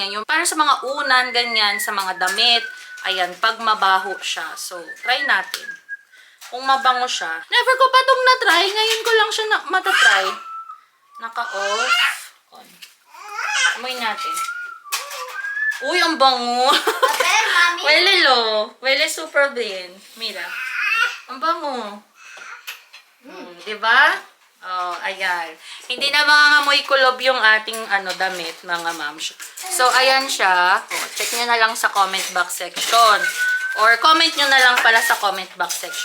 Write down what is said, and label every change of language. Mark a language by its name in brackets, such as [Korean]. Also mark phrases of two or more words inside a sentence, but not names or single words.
[Filipino] Yung para sa mga unan, ganyan. Sa mga damit. Ayan, pag mabaho siya. So, try natin. Kung mabango siya. Never ko pa itong na-try. Ngayon ko lang siya matatry. Naka-off. On. Amoy natin. Uy, ang bango. [Spanish] A ver, mami. Huele lo. Huele super bien. Mira. [Filipino] Ang bango. Diba? Oh, ayan. Hindi na mangangamoy kulob yung ating damit, mga mams. So, ayan siya. Oh, check nyo na lang sa [English] comment box section. [Filipino] Or comment nyo na lang pala sa [English] comment box section.